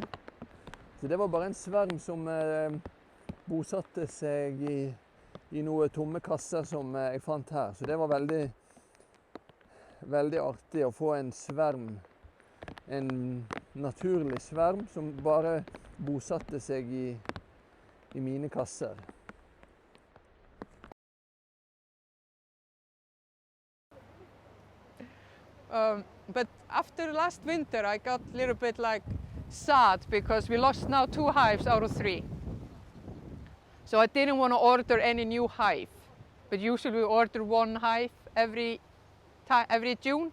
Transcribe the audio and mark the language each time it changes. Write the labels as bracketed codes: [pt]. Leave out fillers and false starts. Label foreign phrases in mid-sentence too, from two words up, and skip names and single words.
[no] Så det var bare en sverm som bosatte seg I noen tomme kasser som jeg fant her. Så det var veldig artig å få en sverm, en naturlig sverm som bare bosatte seg I mine kasser. [en] But after last winter I got a little bit sad because we lost now 2 hives out of 3. So I didn't want to order any new hive, but usually we order 1 hive every June.